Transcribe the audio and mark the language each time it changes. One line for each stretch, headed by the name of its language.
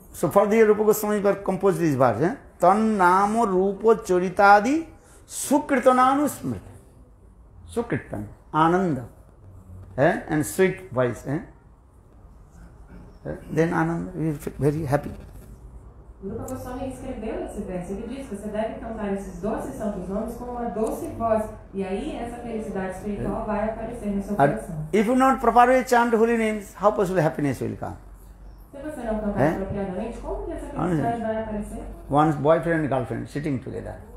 English: So for the Rupa Goswami composed this verse, Tan Namo Rupa Charitadi Sukritananu Smriti. Sukritan, Ananda, and sweet voice. Then Ananda, we feel very happy.
Portuguese: O Rupa Goswami escreveu esse verso. Ele diz que você deve cantar esses doces santos nomes com uma doce voz. E aí essa felicidade espiritual vai aparecer no seu
English: And
Portuguese: coração.
English: if you not properly chant holy names, how possible happiness will come?
Portuguese: Se você não cantar apropriadamente, como que essa felicidade vai aparecer?
English: One's boyfriend and girlfriend sitting together.